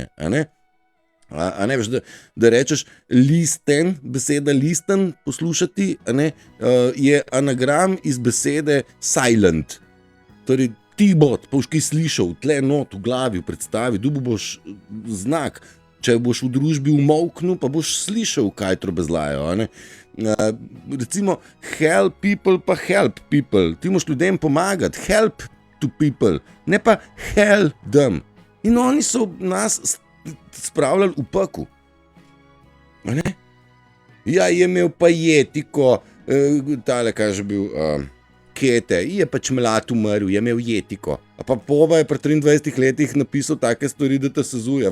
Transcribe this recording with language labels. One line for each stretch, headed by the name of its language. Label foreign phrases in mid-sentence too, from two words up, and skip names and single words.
Slovenian: A ne veš, da rečeš listen, beseda listen, poslušati, je anagram iz besede silent. Torej, ti bod, boš kaj slišal, tle not v glavi, v predstavi, dobil boš znak. Če boš v družbi umolknil, pa boš slišal, kaj trobezlajo. Recimo,
English: help people pa help people.
Slovenian: Ti moš ljudem pomagati,
English: help to people,
Slovenian: ne pa
English: help them.
Slovenian: In oni so nas spravljali v peku. Ja, je imel pa jetiko, tale, kaj že bil, Kete, je pač mlad umrl, je imel jetiko. A pa Poba je pri 23 letih napisal take stvari, da te sezuje.